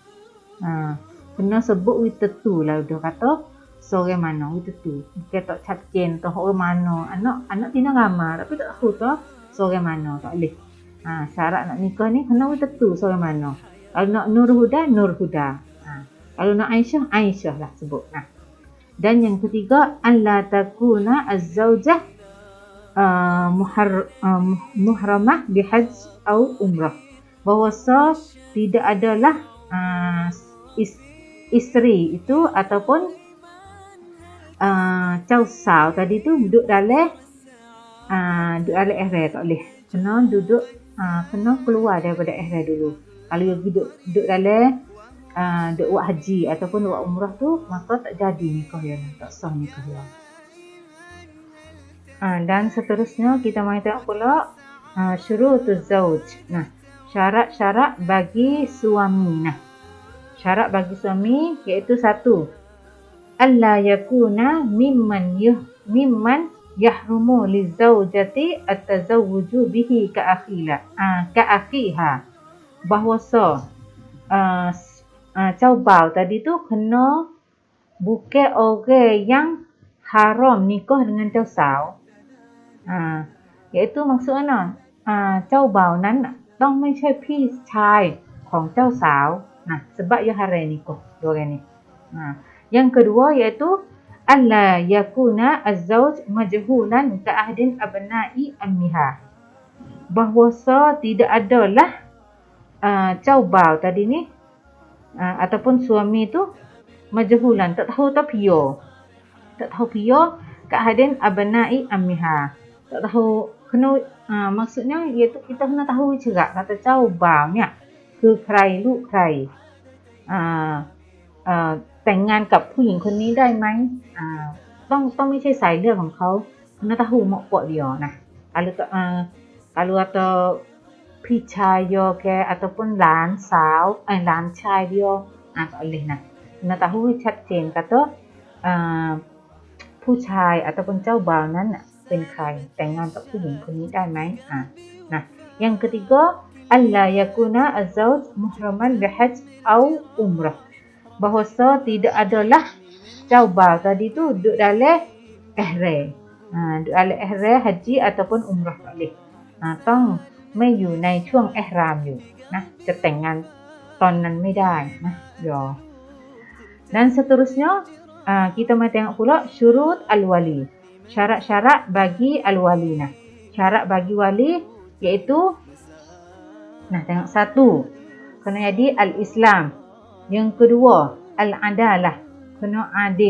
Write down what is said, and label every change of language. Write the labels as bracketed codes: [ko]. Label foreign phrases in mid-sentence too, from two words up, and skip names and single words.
[ms] Kena sebut we tentu lah dia kata seorang mana we tentu. Bukan tak capcin tu orang mana. Anak tina ramai tapi tak tahu tu seorang mana, tak boleh. Syarat nak nikah ni kena we tentu seorang mana. Kalau nak Nur Huda. Kalau nak Aisyah lah sebut. Dan yang ketiga, [ar] ألا تكون الزوجة محرمة بحج [ms] atau umrah. Bahawasa tidak adalah isteri itu ataupun Chow Sao tadi tu duduk dalam ihram, tak boleh. Kena keluar daripada ihram dulu. Kalau dia duduk dalam duk buat haji ataupun buat umrah tu, maka tak jadi nikah dia, tak sah nikah dia. Dan seterusnya kita mai tengok pula [ar] شروط الزوج. [ms] Nah, syarat-syarat bagi suami. Nah, syarat bagi suami iaitu satu, [ar] ألا يكون ممن يحرم لزوجته التزوج به كأخيها. [ms] Bahawasa Caubau tadi tu kena bukan orang yang haram nikah dengan Chow Sao. Iaitu maksudnya Caubau [th] นั้นต้องไม่ใช่พี่ชายของเจ้าสาว [ms] sebab dia haram nikah dua orang ni. Yang kedua iaitu [ar] ألا يكون الزوج مجهولا كأحد أبناء عمها. [ms] Bahawasa tidak adalah Caubau tadi ni ataupun suami tu majhulan, tak tahu pio [ar] كأحد أبناء عمها. [ms] Tak tahu kena maksudnya iaitu kita kena tahu cerak kata Caubau ni [th] คือใครลูกใครแต่งงานกับผู้หญิงคนนี้ได้ไหมต้องไม่ใช่สายเลือดของเขา [ms] kena tahu mak pak dia nah. Kalau atau พี่ชาย dia ke ataupun [th] หลานสาวหลานชาย [ms] dia tak boleh nah. Kena tahu [th] ชัดเจน kata ผู้ชาย ataupun เจ้าบ่าวนั้นเป็นใครแต่งงานกับผู้หญิงคนนี้ได้ไหม nah. [ms] Yang ketiga, [ar] ألا يكون الزوج محرما بحج [ms] atau umrah. Bahawasa tidak adalah Caubau tadi tu duduk dalam ihram. Duduk dalam ihram haji ataupun umrah tak boleh. [th] ต้องไม่อยู่ในช่วงอิหรามอยู่นะจะแต่งงานตอนนั้นไม่ได้นะ ya. [ms] Dan seterusnya kita mai tengok pula [ar] شروط الولي. [ms] Syarat-syarat bagi al-wali. Nah, syarat bagi wali iaitu tengok satu, kena jadi al-Islam. Yang kedua, al-adalah, kena adil.